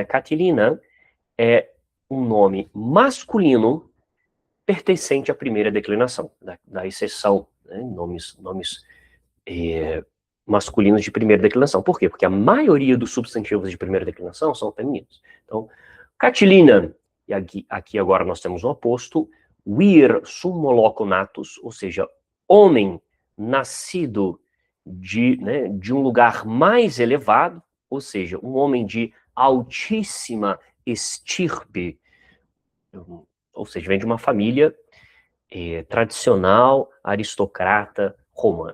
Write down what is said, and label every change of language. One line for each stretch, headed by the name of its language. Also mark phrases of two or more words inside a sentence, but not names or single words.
Portuguese: Catilina é um nome masculino pertencente à primeira declinação, da exceção, né? Nomes masculinos de primeira declinação. Por quê? Porque a maioria dos substantivos de primeira declinação são femininos. Então, Catilina, e aqui agora nós temos o oposto,
Latin: vir summo loco natus,
Portuguese: ou seja, homem nascido de um lugar mais elevado, ou seja, um homem de altíssima estirpe, ou seja, vem de uma família tradicional, aristocrata, romana.